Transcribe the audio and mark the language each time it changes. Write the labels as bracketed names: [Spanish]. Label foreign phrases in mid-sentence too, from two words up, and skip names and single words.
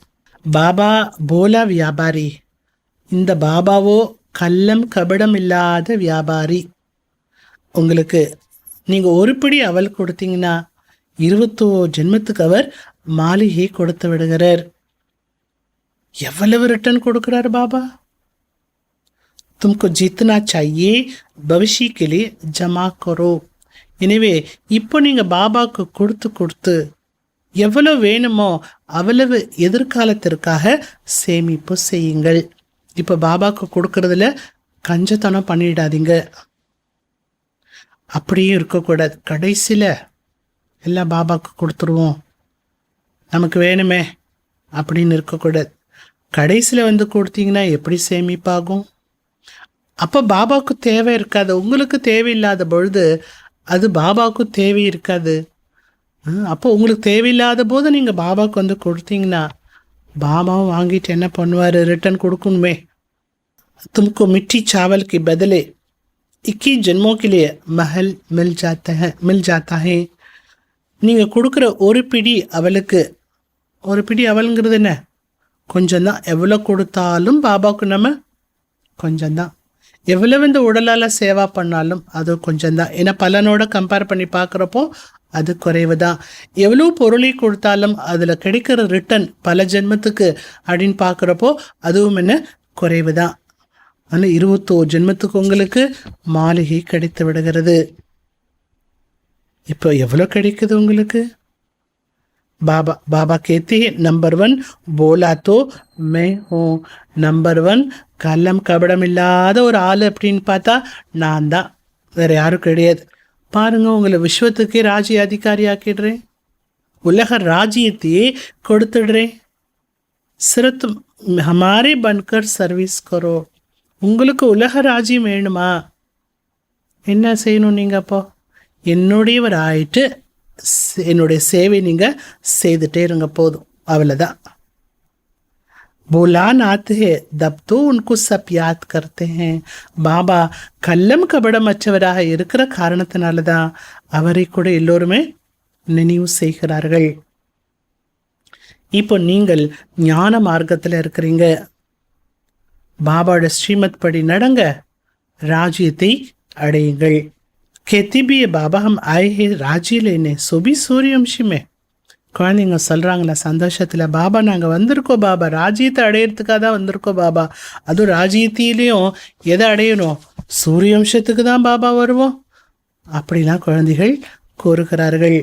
[Hindi] बाबा भोला व्यापारी, [Tamil] இந்த பாபாவோ கள்ளம் கபடம் இல்லாத வியாபாரி. உங்களுக்கு நீங்கள் ஒரு பிடி அவல் கொடுத்தீங்கன்னா 21 ஜென்மத்துக்கு அவர் மாளிகை கொடுத்து விடுகிறார். எவ்வளவு ரிட்டர்ன் கொடுக்கிறார் பாபா? [Hindi] तुमको जितना चाहिए भविष्य के लिए जमा करो. [Tamil] எனவே இப்போ நீங்கள் பாபாவுக்கு கொடுத்து எவ்வளவு வேணுமோ அவ்வளவு எதிர்காலத்திற்காக சேமிப்பு செய்யுங்கள். இப்போ பாபாவுக்கு கொடுக்கறதுல கஞ்சத்தனம் பண்ணிடாதீங்க. அப்படியும் இருக்கக்கூடாது. கடைசியில் எல்லாம் பாபாவுக்கு கொடுத்துருவோம், நமக்கு வேணுமே அப்படின்னு இருக்கக்கூடாது. கடைசியில் வந்து கொடுத்தீங்கன்னா எப்படி சேமிப்பாகும்? அப்போ பாபாவுக்கு தேவை இருக்காது. உங்களுக்கு தேவையில்லாத பொழுது அது பாபாவுக்கு தேவை இருக்காது. அப்போ உங்களுக்கு தேவையில்லாத போது நீங்கள் பாபாவுக்கு வந்து கொடுத்தீங்கன்னா பாபாவும் வாங்கிட்டு என்ன பண்ணுவார்? ரிட்டர்ன் கொடுக்கணுமே. [Hindi] तुमको मिट्टी चावल के बदले 21 जन्मों के लिए महल मिल जाता है. [Tamil] நீங்கள் கொடுக்குற ஒரு பிடி அவலுக்கு, ஒரு பிடி அவலுங்கிறது என்ன? கொஞ்சம் தான். எவ்வளோ கொடுத்தாலும் பாபாவுக்கு நம்ம கொஞ்சம்தான். எவ்வளவு இந்த உடலால் சேவா பண்ணாலும் அது கொஞ்சம்தான். ஏன்னா பலனோட கம்பேர் பண்ணி பார்க்குறப்போ அது குறைவு தான். எவ்வளோ பொருளை கொடுத்தாலும் அதில் கிடைக்கிற ரிட்டர்ன் பல ஜென்மத்துக்கு அப்படின்னு பார்க்குறப்போ அதுவும் என்ன குறைவு தான். ஆனால் 21 ஜென்மத்துக்கு உங்களுக்கு மாளிகை கிடைத்து விடுகிறது. இப்போ எவ்வளோ கிடைக்குது உங்களுக்கு? [Hindi] பாபா பாபா कहते हैं नंबर 1 बोला तो मैं हूँ. [Tamil] நம்பர் 1 கள்ளம் கபடம் இல்லாத ஒரு ஆள் அப்படின்னு பார்த்தா நான் தான், வேற யாரும் கிடையாது. பாருங்க, உங்களை விஸ்வத்துக்கே ராஜ்ய அதிகாரி ஆக்கிடுறேன், உலக ராஜ்யத்தையே கொடுத்துடுறேன். [Hindi] सिर्फ हमारे बनकर सर्विस करो. [Tamil] உங்களுக்கு உலக ராஜ்யம் வேணுமா? என்ன செய்யணும் நீங்கள்? அப்போ என்னுடையவர் ஆயிட்டு என்னுடைய சேவை நீங்கள் செய்துட்டே இருங்க, போதும், அவ்வளோதான். [Hindi] बुलान आते हैं तब तो उनको सब याद करते हैं. [Tamil] பாபா கள்ளம் கபடம் அற்றவராக இருக்கிற காரணத்தினால தான் அவரை கூட எல்லோருமே நினைவு செய்கிறார்கள். இப்போ நீங்கள் ஞான மார்க்கத்தில் இருக்கிறீங்க. பாபாவோட ஸ்ரீமத் படி நடங்க, ராஜ்யத்தை அடையுங்கள். [Hindi] कहती भी है बाबा हम आए हैं राज्य लेने सो भी सूर्यवंशी में. [Tamil] குழந்தைங்க சொல்கிறாங்களா சந்தோஷத்தில், பாபா நாங்கள் வந்திருக்கோம் பாபா, ராஜ்யத்தை அடையிறதுக்காக தான் வந்திருக்கோம் பாபா. அதுவும் ராஜ்யத்திலையும் எதை அடையணும்? சூரியவம்சத்துக்கு தான் பாபா வருவோம் அப்படிலாம் குழந்தைகள் கூறுகிறார்கள்.